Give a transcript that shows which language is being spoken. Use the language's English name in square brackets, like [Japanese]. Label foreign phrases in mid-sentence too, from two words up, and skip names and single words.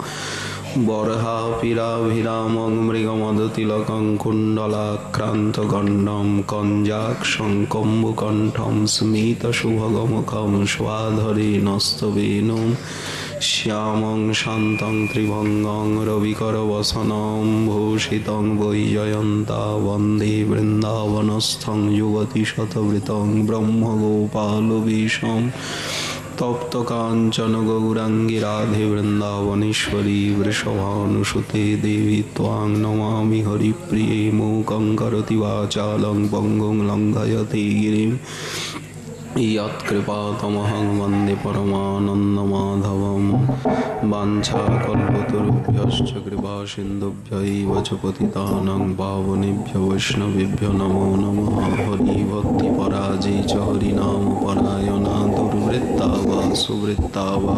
[Sanskrit] বরহাপিরাভিরামং মৃগমদতিলকং কুণ্ডলাক্রান্তগণ্ডং কঞ্জাক্ষং কম্বুকণ্ঠং স্মিতশুভগমুখং স্বাধরেণস্তবেনুম শ্যামং শান্तं ত্রিভঙ্গং রবিকরবসनं ভূষিतं বৈজয়ন্তা বন্দে বৃন্দাবনস্থং যুবতিশতবৃতং ব্রহ্মগোপালবেশম তপ্ত কাঞ্চন গৌরাঙ্গী রাধে বৃন্দাবনেশ্বরী বৃষভানুসুতে দেবী ত্বাং নমামি হরিপ্রিয়ে মূকং করোতি বাচালং পঙ্গুং লঙ্ঘয়তে গিরিম यत्कृपातमहं वन्दे परमानन्दमाधवं वाञ्छाकल्पतरुभ्यश्च कृपासिन्धुभ्यैव च पतितानां पावनेभ्यो वैष्णवेभ्यो नमो नमः हरिभक्तिपराजै च हरिनामपरायणा दुर्वृत्ता वा सुवृत्ता वा